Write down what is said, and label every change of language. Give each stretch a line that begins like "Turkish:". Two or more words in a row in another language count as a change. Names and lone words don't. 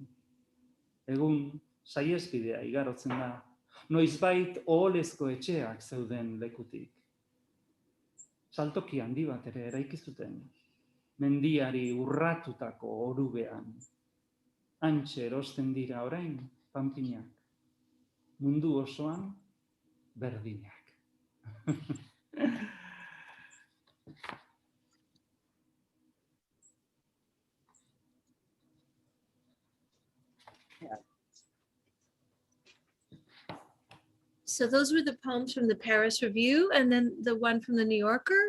Basque: Egun saihespidea igarotzen da, noizbait oholezko etxeak zeuden lekutik. Saltoki handi bat ere eraiki zuten, mendiari urratutako orubean. Hantxe erosten dira orain panpinak, mundu osoan berdinak.
English: So those were the poems from the Paris Review, and then the one from the New Yorker?